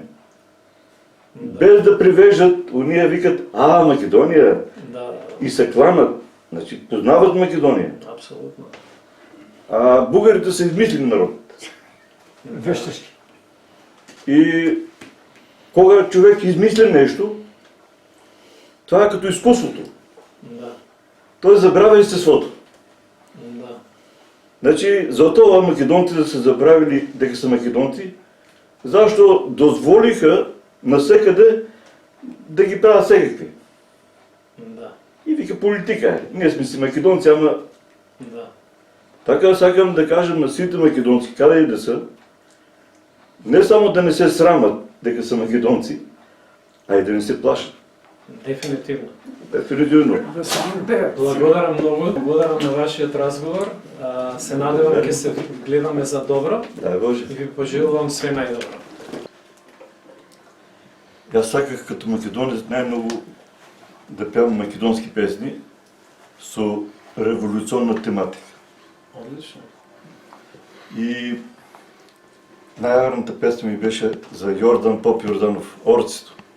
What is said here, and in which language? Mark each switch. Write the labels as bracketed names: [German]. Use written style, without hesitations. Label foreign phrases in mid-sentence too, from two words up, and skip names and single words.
[Macedonian] Без да привежат, оние викат, Македонија, Да, и се кланат, значи познават Македонија. абсолютно. [Bulgarian] А бугарите се измислени народ. Вещешки. И кога човек измисли нещо, това е като изкуството. Да, Той забравя естеството. да. Значи, за това македонците са забравили дека са македонци, защо дозволиха насекъде да ги правят всекакви. Да, И вика политика е. Ние сме си македонци, ама да. така сакам да кажем на сите македонци, къде и да са, не само да не се срамат дека са македонци, а и да не се плашат. [Macedonian] Дефинитивно. Дефинитивно. [Bulgarian] Да се гордеят. [Macedonian] Благодарам много. Благодарам на вашият разговор. Се надевам ќе се гледаме за добро [Bulgarian] Дай Боже. [Macedonian] и ви пожелувам све најдобро. [Bulgarian] Аз саках като македонец най-много да певам македонски песни со революционна тематика. [Macedonian] Одлично. [Bulgarian] И най-верната песня ми беше за Йордан Поп Йорданов, Орцето.